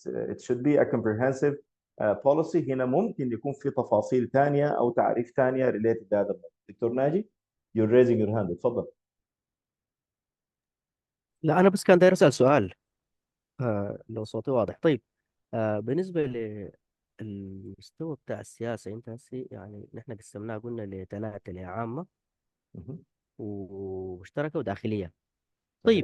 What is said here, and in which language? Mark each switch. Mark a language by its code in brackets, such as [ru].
[en] It should be a comprehensive policy. [ar] هنا ممكن يكون في تفاصيل ثانية أو تعريف ثانية related لهذا الموضوع. دكتور ناجي [en] you're raising your hand، [ar] اتفضل. لا، أنا بس كان داير أسأل سؤال. لو صوتي واضح. طيب، بالنسبة للمستوى بتاع السياسة، انت هسي يعني نحن قسمناها قلنا لثلاثة: لعامة مهم. ومشتركة وداخلية. طيب،